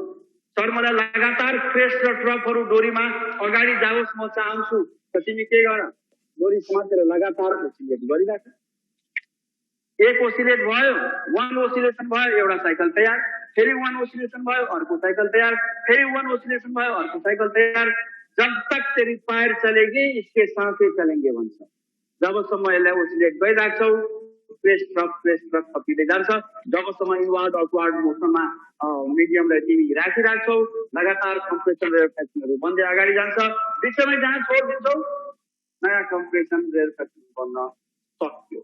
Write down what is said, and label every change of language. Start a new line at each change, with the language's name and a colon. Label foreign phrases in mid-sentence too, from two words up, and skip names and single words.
Nepali: सर मलाई लगातार फ्रेस र ट्रकहरू डोरीमा अगाडि जाओस् म चाहन्छु, त तिमी के गर, डोरी समातेर लगातार ओसिलेट गरिराख। एक ओसिलेट भयो, 1 ओसिलेसन भयो, एउटा साइकल तयार, फेरि 1 ओसिलेसन भयो, अर्को साइकल तयार, फेरि 1 ओसिलेसन भयो, अर्को साइकल तयार।
Hindi: जब तक तेरी पैर चलेगी इसके सांसें चलेंगे
Nepali: भन्छ। जबसम्म यसलाई ओसिलेट गरिराख्छौ, प्रेस ट्रक थपिँदै जान्छ। जबसम्म
English: inward upward
Nepali: मोसनमा मिडियमलाई तिमी राखिराख्छौ, लगातार कम्प्रेसन रेयरफ्याक्सनहरू बन्दै अगाडि जान्छ। बिचमै जहाँ छोड दिन्छौ नयाँ
English: compression rarefaction
Nepali: बन्न सक्यो।